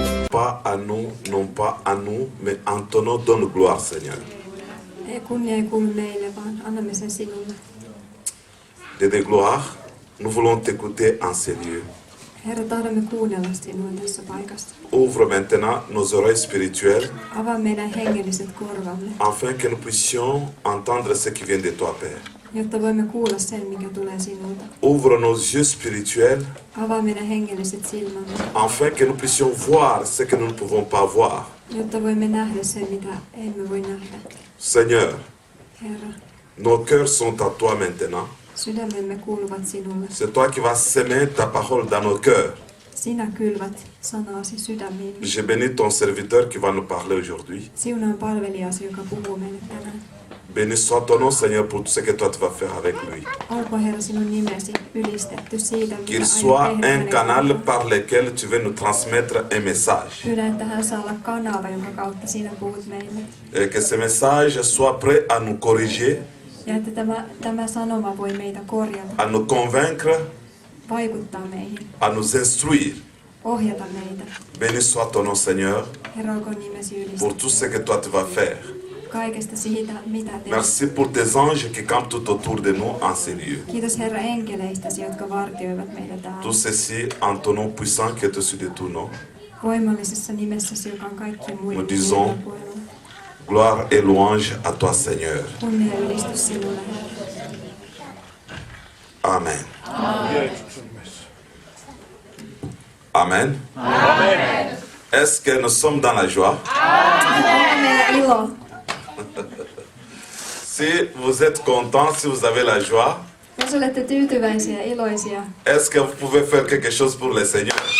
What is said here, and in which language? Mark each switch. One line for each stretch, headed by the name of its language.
French: Pas à nous, non pas à nous, mais en ton nom donne gloire, Seigneur.
Finnish: Kunnia ei kuulu meille, vaan annamme sen sinulle.
French: De gloire, nous voulons t'écouter en ces lieux.
Finnish: Herra, tahdomme kuunnella sinua tässä paikassa.
French: Ouvre maintenant nos oreilles spirituelles,
Finnish: Avaa meidän hengelliset korvamme,
French: afin que nous puissions entendre ce qui vient de toi, Père.
Finnish: jotta voimme kuulla sen, mikä tulee sinulta.
French: Ouvre nos yeux spirituels,
Finnish: Avaa meidän hengelliset silmämme,
French: afin que nous puissions voir ce que nous ne pouvons pas voir.
Finnish: jotta voimme nähdä sen, mitä emme voi nähdä.
French: Seigneur,
Finnish: Herra,
French: nos cœurs sont à toi maintenant.
Finnish: sydämemme kuuluvat sinulle.
French: C'est toi qui vas semer ta parole dans nos cœurs.
Finnish: Sinä kylvät sanaasi sydämiimme.
French: Je bénis ton serviteur qui va nous parler aujourd'hui.
Finnish: Siunaan palvelijasi, joka puhuu meille tänään.
French: Béni soit ton nom, Seigneur, pour tout ce que toi tu vas faire avec lui.
Finnish: Olko Herra sinun nimesi ylistetty siitä, mitä
French: Qu'il
Finnish: aiot
French: soit
Finnish: tehdä
French: un
Finnish: hänen
French: canal
Finnish: kanssaan.
French: par lequel tu veux nous transmettre un message.
Finnish: Pyydän, että hän saa olla kanava, jonka kautta sinä puhut meille.
French: Et que ce message soit prêt à nous corriger,
Finnish: Ja että tämä sanoma voi meitä korjata,
French: à nous convaincre,
Finnish: vaikuttaa meihin,
French: à nous instruire.
Finnish: ohjata meitä.
French: Béni soit ton nom, Seigneur,
Finnish: Herra, olkoon nimesi
French: pour
Finnish: ylistetty
French: tout ce que toi tu vas faire.
Finnish: kaikesta siitä, mitä teet.
French: Merci pour tes anges qui campent tout autour de nous en ces lieux.
Finnish: Kiitos Herra enkeleistäsi, jotka vartioivat meitä täällä.
French: Tout ceci en ton nom puissant qui est au-dessus de tout nom.
Finnish: Voimallisessa nimessäsi, joka on kaikkien muiden
French: Nous disons,
Finnish: nimien puolella.
French: gloire et louange à toi, Seigneur.
Finnish: Kunnia ja ylistys sinulle, Herra.
French: Amen.
Finnish: Amen. Amen.
French: Est-ce que nous sommes dans la joie?
Finnish: Onko meillä ilo?
French: Si vous êtes content, si vous avez la joie,
Finnish: Jos olette tyytyväisiä ja iloisia,
French: est-ce que vous pouvez faire quelque chose pour le Seigneur?